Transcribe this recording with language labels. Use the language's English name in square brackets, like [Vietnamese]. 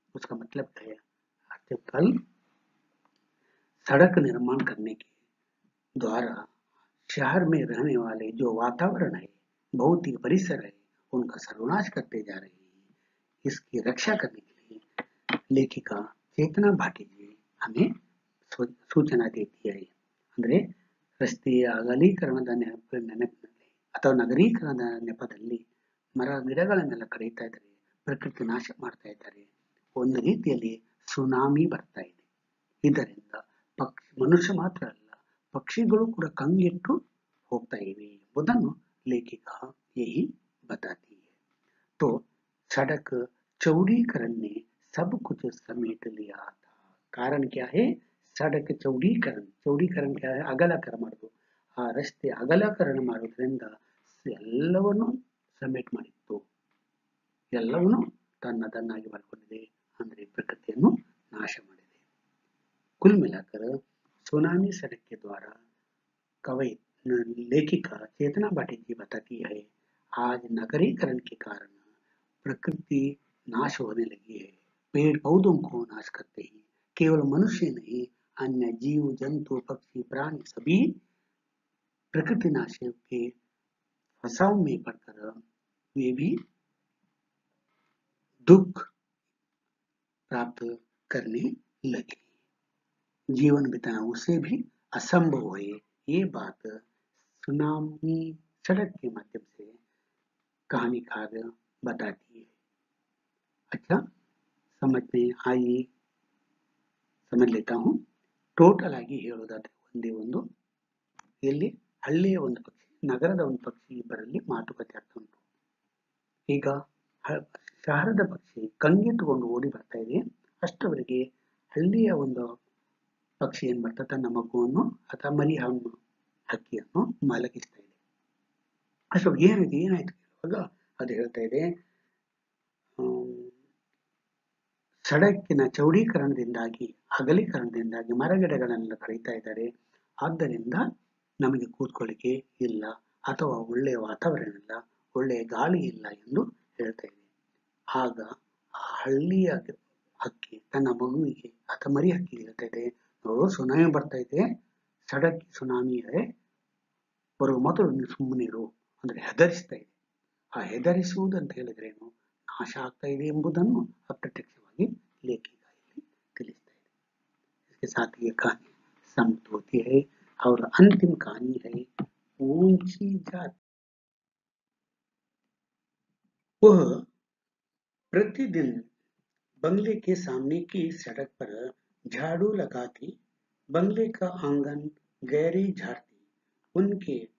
[Hindi] उसका मतलब है आजकल सड़क निर्माण करने के द्वारा शहर में रहने वाले जो वातावरण है, भौतिक परिसर है, उनका सर्वनाश करते जा रहे हैं. इसकी रक्षा करने के लिए लेखिका चेतना भाटीजी हमें सूचना देती है. [Kannada] ಅಂದ್ರೆ ರಸ್ತೆಯ ಅಗಲೀಕರಣದ ನೆನಪಿನಲ್ಲಿ ಅಥವಾ ನಗರೀಕರಣದ ನೆಪದಲ್ಲಿ ಮರ ಗಿಡಗಳನ್ನೆಲ್ಲ ಕಡಿತಾ ಇದ್ದಾರೆ, ಪ್ರಕೃತಿ ನಾಶ ಮಾಡ್ತಾ ಇದ್ದಾರೆ. ಒಂದು ರೀತಿಯಲ್ಲಿ ಸುನಾಮಿ ಬರ್ತಾ ಇದೆ. ಇದರಿಂದ ಮನುಷ್ಯ ಮಾತ್ರ ಅಲ್ಲ, पक्षिಗಳು ಕೂಡ ಕಂಗೆಟ್ಟು ಹೋಗ್ತಾ ಇವೆ ಎಂಬುದನ್ನು [Hindi] लेखिका यही बताती है. तो सड़क चौड़ीकरण ने सब कुछ समेट लिया था. कारण क्या है? [Kannada] ಸಡಕ್ ಚೌಡೀಕರಣ ಚೌಡೀಕರಣ ಅಗಲಕರ ಮಾಡೋದು. ಆ ರಸ್ತೆ ಅಗಲಕರಣ ಮಾಡೋದ್ರಿಂದ ಎಲ್ಲವನ್ನು ಸಮೇಟ್ ಮಾಡಿತ್ತು, ಎಲ್ಲವನ್ನೂ ತನ್ನದನ್ನಾಗಿ ಮಾಡಿಕೊಂಡಿದೆ, ಅಂದ್ರೆ ಪ್ರಕೃತಿಯನ್ನು ನಾಶ ಮಾಡಿದೆ. [Hindi] ಕುಲ್ ಮಿಲಾಕರ್ सुनामी सड़क के द्वारा कवि लेखिका चेतना भाटी जी बताती है, आज नगरीकरण के कारण प्रकृति नाश होने लगी है। पेड़ पौधों को नाश करते हैं, केवल मनुष्य नहीं, अन्य जीव जंतु पक्षी प्राणी सभी प्रकृति नाश के फंसाव में पड़कर वे भी दुख प्राप्त करने लगे, जीवन बिताना उसे भी असंभव है। ये बात सुनामी सड़क के माध्यम से कहानीकार बताती है. अच्छा, समझ में आइए, समझ लेता हूँ. [Kannada] ಟೋಟಲ್ ಆಗಿ ಹೇಳೋದಾದ್ರೆ ಒಂದೇ ಒಂದು, ಇಲ್ಲಿ ಹಳ್ಳಿಯ ಒಂದು ಪಕ್ಷಿ, ನಗರದ ಒಂದು ಪಕ್ಷಿ, ಇಬ್ಬರಲ್ಲಿ ಮಾತುಕತೆ ಆಗ್ತಾ ಉಂಟು. ಈಗ ಶಹರದ ಪಕ್ಷಿ ಕಂಗೆಟ್ಟುಕೊಂಡು ಓಡಿ ಬರ್ತಾ ಇದೆ. ಅಷ್ಟವರೆಗೆ ಹಳ್ಳಿಯ ಒಂದು ಪಕ್ಷಿ ಏನ್ ಮಾಡ್ತಾ ತನ್ನ ಮಗುವನ್ನು ಅಥವಾ ಮರಿ ಹಕ್ಕಿಯನ್ನು ಮಲಗಿಸ್ತಾ ಇದೆ. ಅಷ್ಟೊಂದು ಏನಿದೆ ಏನಾಯ್ತು ಕೇಳುವಾಗ ಅದು ಹೇಳ್ತಾ ಇದೆ, ಸಡಕಿನ ಚೌಡೀಕರಣದಿಂದಾಗಿ ಅಗಲೀಕರಣದಿಂದಾಗಿ ಮರಗಿಡಗಳನ್ನೆಲ್ಲ ಕಡಿತಾ ಇದ್ದಾರೆ, ಆದ್ದರಿಂದ ನಮಗೆ ಕೂತ್ಕೊಳ್ಳಿಕ್ಕೆ ಇಲ್ಲ ಅಥವಾ ಒಳ್ಳೆಯ ವಾತಾವರಣ ಇಲ್ಲ, ಒಳ್ಳೆಯ ಗಾಳಿ ಇಲ್ಲ ಎಂದು ಹೇಳ್ತಾ ಇದೆ. ಆಗ ಆ ಹಳ್ಳಿಯ ಹಕ್ಕಿ ತನ್ನ ಮಗುವಿಗೆ ಅಥವಾ ಮರಿ ಹಕ್ಕಿ ಹೇಳ್ತಾ ಇದೆ, ನೋಡು ಸುನಾಮಿ ಬರ್ತಾ ಇದೆ, ಸಡಕ್ ಸುನಾಮಿ ಇದೆ, ಬರುವ ಮೊದಲು ನೀವು ಸುಮ್ಮನಿರು ಅಂದ್ರೆ ಹೆದರಿಸ್ತಾ ಇದೆ. ಆ ಹೆದರಿಸುವುದು ಅಂತ ಹೇಳಿದ್ರೇನು, ನಾಶ ಆಗ್ತಾ ಇದೆ ಎಂಬುದನ್ನು ಅಪ್ರತ್ಯಕ್ಷವಾಗಿ लेखिका ಇಲ್ಲಿ ತಿಳಿಸ್ತಾ ಇದೆ. [Hindi] इसके साथ ये कहानी समाप्त होती है और अंतिम कहानी है ऊंची जाति. वह प्रतिदिन बंगले के सामने की सड़क पर झाड़ू लगाती, बंगले का आंगन गहरी झाड़ती, उनके